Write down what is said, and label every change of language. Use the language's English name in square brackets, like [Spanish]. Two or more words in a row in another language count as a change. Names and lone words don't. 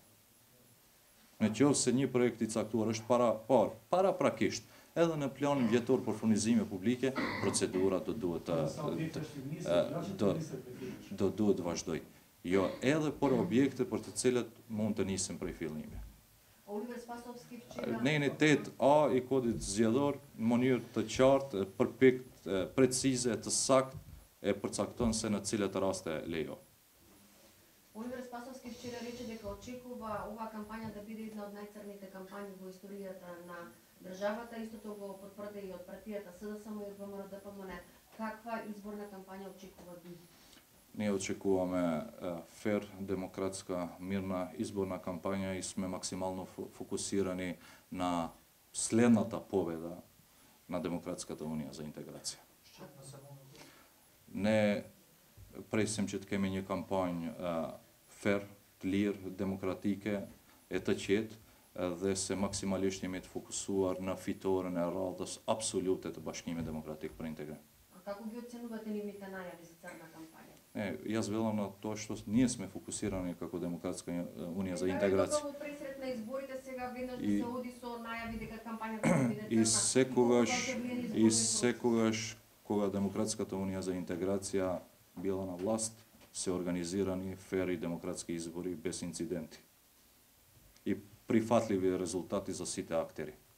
[Albanian] Nëse një projekt i caktuar është paraprakisht, edhe në planin vjetor për furnizime publike, procedura do duhet vazhdoj. Jo, edhe për objekte për të cilët mund të nisim prej fillimi. [Macedonian] Оливер Спасовски вчера... [Albanian] Në enitet A i kodit zgjedhor në mënyrë të qartë, përpikt, precize, të sakt, e përcakton se në cilat raste lejo. [Macedonian] Оливер Спасовски вчера рече дека очекува оваа кампања да биде една од најцрните кампањи во историјата на државата, истото го потврди и од партијата СДСМ и од ВМРО-ДПМН. Каква изборна кампања очекува ви? Ние очекуваме фер, демократска, мирна изборна кампања и сме максимално фокусирани на следната победа на Демократската унија за интеграција. [Albanian] Ne presim që të kemi një kampanjë fer, të lirë, demokratike, e të qetë dhe se maksimalisht jemi të fokusuar në fitoren e radhës absolute të Bashkimit Demokratik për Integrim. [Macedonian] A како ги оценувате нивните најави за црна кампања? Јас велам на тоа што ние сме фокусирани како Демократска унија за интеграција. Во пресрет на изборите сега веднаш се оди со најави дека кампањата ќе биде црна. И секогаш кога Демократската унија за интеграција била на власт, се организирани фер и демократски избори без инциденти и прифатливи резултати за сите актери.